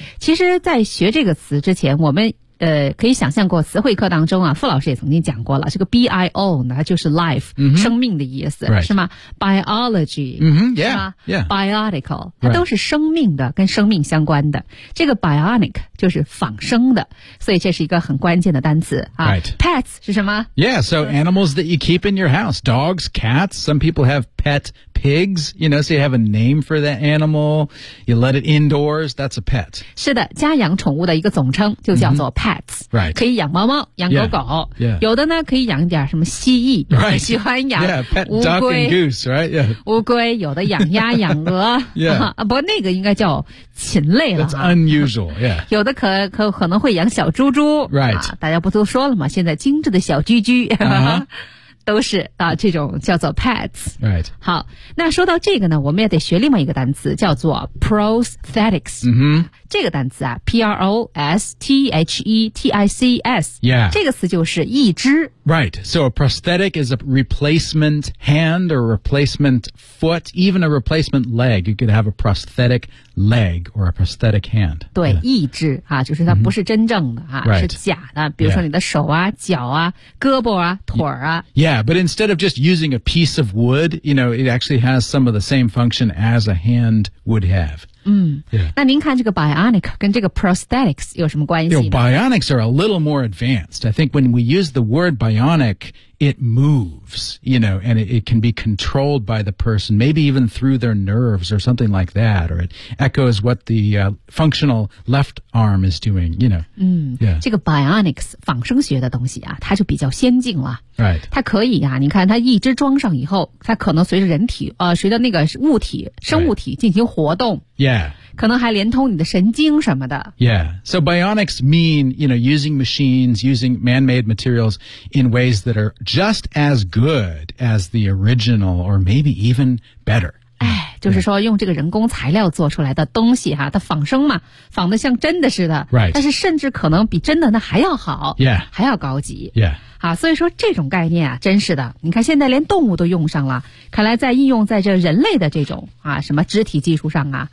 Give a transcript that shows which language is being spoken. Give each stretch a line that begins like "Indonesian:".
Chinese: 其实在学这个词之前，我们可以想象过词汇课当中啊，傅老师也曾经讲过了，这个 bio 呢就是 life、 mm-hmm. 生命的意思、
English: right.
Chinese: 是吗 biology、
English: mm-hmm. yeah.
Chinese: 是吗、
English: yeah.
Chinese: biotical 它都是生命的、
English: right.
Chinese: 跟生命相关的，这个 bionic 就是仿生的，所以这是一个很关键的单词、啊
English: right.
Chinese: pets 是什么
English: yeah so animals that you keep in your house, dogs, cats, some people have pet pigs, you know, so you have a name for that animal, you let it indoors, that's a pet.
Chinese: 是的，家养宠物的一个总称就叫做 pets、
English: mm-hmm. Right.
Chinese: 可以养猫猫养狗狗
English: yeah. Yeah.
Chinese: 有的呢可以养点什么蜥蜴、
English: right.
Chinese: 喜欢养
English: yeah, pet duck and goose, right? Yeah.
Chinese: 乌龟，有的养鸭养鹅
English: yeah.
Chinese: 不过那个应该叫禽类了、啊、
English: That's unusual, yeah.
Chinese: 有的可能会养小猪猪
English: Right.、
Chinese: 啊、大家不都说了吗，现在精致的小居居、uh-huh. 都是啊，这种叫做 pets。
English: Right.
Chinese: 好，那说到这个呢，我们也得学另外一个单词，叫做 prosthetics。 Mm-hmm. 这个单词啊 ，prosthetics。
English: Yeah.
Chinese: 这个词就是义肢。
English: Right. So a prosthetic is a replacement hand or a replacement foot, even a replacement leg. You could have a prosthetic leg or a prosthetic hand.
Chinese: 对，义肢啊，就是它不是真正的啊，
English: right.
Chinese: 是假的。比如说你的手啊、yeah. 脚啊、胳膊啊、腿啊。
English: Yeah, but instead of just using a piece of wood, you know, it actually has some of the same function as a hand would have. 嗯、 yeah.
Chinese: 那您看这个 bionic 跟这个 prosthetics 有什么关系呢？
English: You know, bionics are a little more advanced. I think when we use the word bionic, it moves, you know, and it can be controlled by the person, maybe even through their nerves or something like that, or it echoes what the、functional left arm is doing, you know. 嗯、 yeah.
Chinese: 这个 bionics, 仿生学的东西啊，它就比较先进了。
English: Right.
Chinese: 它可以啊，你看它一只装上以后，它可能随着人体随着那个物体生物体进行活动、
English: right. Yeah.
Chinese: 可能还连通你的神经什么的。
English: Yeah. So bionics mean, you know, using machines, using man-made materials in ways that are just as good as the original or maybe even better. 哎，
Chinese: 就是说用这个人工材料做出来的东西哈，它仿生嘛，仿得像真的似的。
English: Right.
Chinese: 但是甚至可能比真的那还要好。
English: Yeah.
Chinese: 还要高级。
English: Yeah.
Chinese: 好，所以说这种概念啊，真是的，你看现在连动物都用上了，看来在应用在这人类的这种啊什么肢体技术上啊、